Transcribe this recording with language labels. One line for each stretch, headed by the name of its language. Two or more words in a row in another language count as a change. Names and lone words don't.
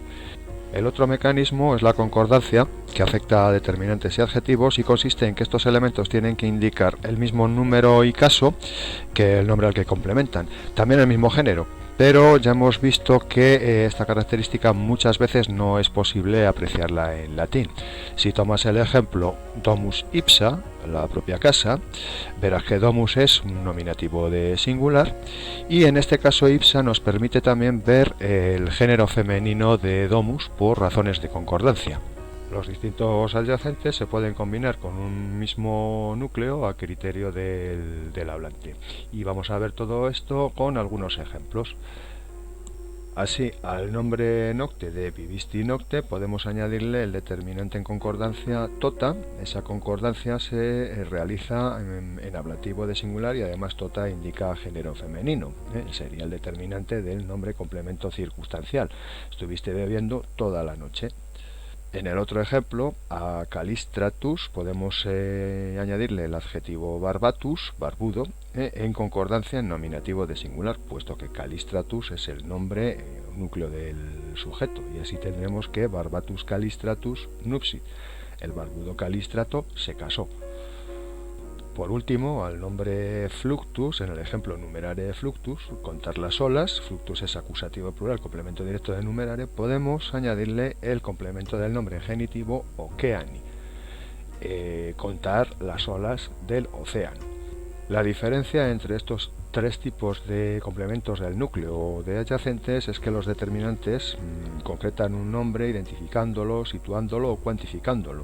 Spanish: El otro mecanismo es la concordancia, que afecta a determinantes y adjetivos y consiste en que estos elementos tienen que indicar el mismo número y caso que el nombre al que complementan, también el mismo género, pero ya hemos visto que esta característica muchas veces no es posible apreciarla en latín. Si tomas el ejemplo
Latin: domus ipsa,
Spanish: la propia casa, verás que domus es un nominativo de singular y en este caso ipsa nos permite también ver el género femenino de domus por razones de concordancia. Los distintos adyacentes se pueden combinar con un mismo núcleo a criterio del hablante. Y vamos a ver todo esto con algunos ejemplos. Así, al nombre nocte de
Latin: vivisti nocte
Spanish: podemos añadirle el determinante en concordancia tota. Esa concordancia se realiza en ablativo de singular y además tota indica género femenino. Sería el determinante del nombre complemento circunstancial. Estuviste bebiendo toda la noche. En el otro ejemplo, a calistratus podemos añadirle el adjetivo barbatus, barbudo, en concordancia en nominativo de singular, puesto que calistratus es el nombre núcleo del sujeto, y así tendremos que
Latin: barbatus calistratus nupsit,
Spanish: el barbudo calistrato se casó. Por último, al nombre fluctus, en el ejemplo
Latin: numerare fluctus,
Spanish: contar las olas, fluctus es acusativo plural, complemento directo de numerare, podemos añadirle el complemento del nombre en genitivo okeani, contar las olas del océano. La diferencia entre estos tres tipos de complementos del núcleo de adyacentes es que los determinantes concretan un nombre identificándolo, situándolo o cuantificándolo.